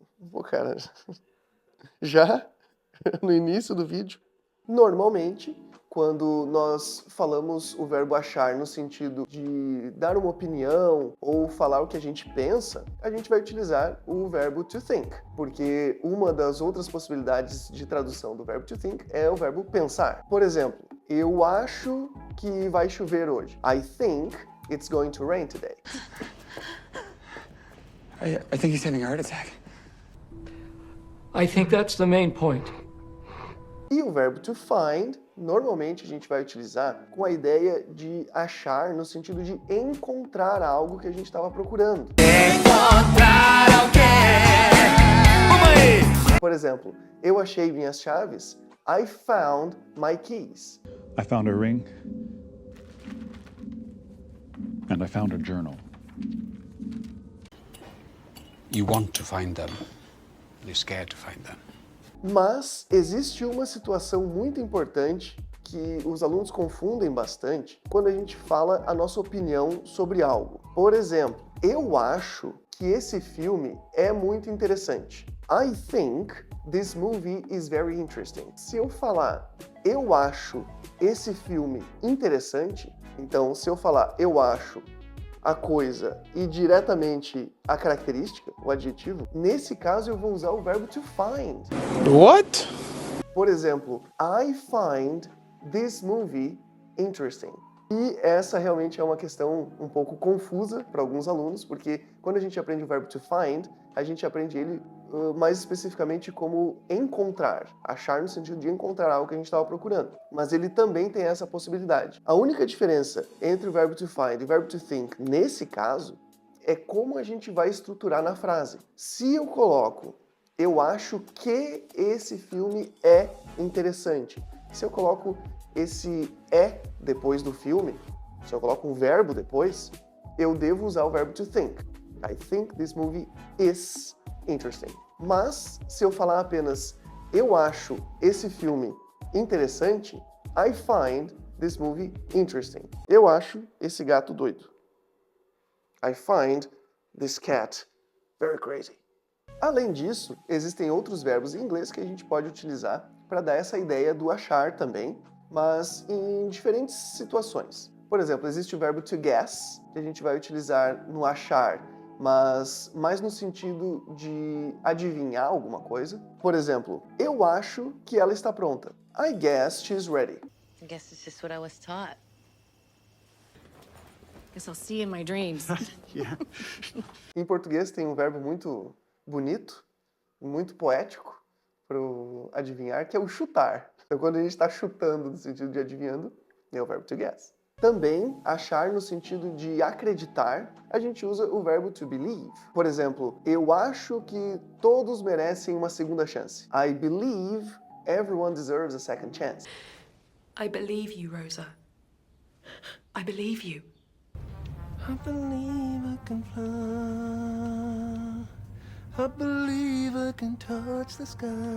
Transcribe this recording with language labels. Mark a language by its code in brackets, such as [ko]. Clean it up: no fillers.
[pt] Pô, cara, já no início do vídeo, normalmente, quando nós falamos o verbo achar no sentido de dar uma opinião ou falar o que a gente pensa, a gente vai utilizar o verbo to think, porque uma das outras possibilidades de tradução do verbo to think é o verbo pensar. Por exemplo, eu acho que vai chover hoje. [en] I think it's going to rain today. I think he's having a heart attack. I think that's the main point. [pt] E o verbo to find, normalmente a gente vai utilizar com a ideia de achar no sentido de encontrar algo que a gente estava procurando. Encontrar alguém. Vamos aí! Por exemplo, eu achei minhas chaves. [en] I found my keys. I found a ring, and I found a journal. You want to find them. You're scared to find them. [pt] Mas existe uma situação muito importante que os alunos confundem bastante quando a gente fala a nossa opinião sobre algo. Por exemplo, eu acho que esse filme é muito interessante. [en] I think this movie is very interesting. [pt] Se eu falar eu acho esse filme interessante, então se eu falar eu acho a coisa e diretamente a característica, o adjetivo, nesse caso eu vou usar o verbo to find. [en] What? [pt] Por exemplo, [en] I find this movie interesting. [pt] E essa realmente é uma questão um pouco confusa para alguns alunos, porque quando a gente aprende o verbo to find, a gente aprende ele mais especificamente como encontrar, achar no sentido de encontrar algo que a gente estava procurando. Mas ele também tem essa possibilidade. A única diferença entre o verbo to find e o verbo to think, nesse caso, é como a gente vai estruturar na frase. Se eu coloco, eu acho que esse filme é interessante. Se eu coloco esse é depois do filme, se eu coloco um verbo depois, eu devo usar o verbo to think. [en] I think this movie is interesting. [pt] Mas, se eu falar apenas eu acho esse filme interessante, [en] I find this movie interesting. [pt] Eu acho esse gato doido. [en] I find this cat very crazy. [pt] Além disso, existem outros verbos em inglês que a gente pode utilizar para dar essa ideia do achar também, mas em diferentes situações. Por exemplo, existe o verbo to guess, que a gente vai utilizar no achar, mas mais no sentido de adivinhar alguma coisa. Por exemplo, eu acho que ela está pronta. [en] I guess she's ready. I guess it's just what I was taught. Guess I'll see you in my dreams. Yeah. [pt] Em português tem um verbo muito bonito, muito poético para o adivinhar, que é o chutar. Então, quando a gente está chutando no sentido de adivinhando, é o verbo to guess. Também, achar no sentido de acreditar, a gente usa o verbo to believe. Por exemplo, eu acho que todos merecem uma segunda chance. [en] I believe everyone deserves a second chance. I believe you, Rosa. I believe you. I believe I can fly. I believe I can touch the sky.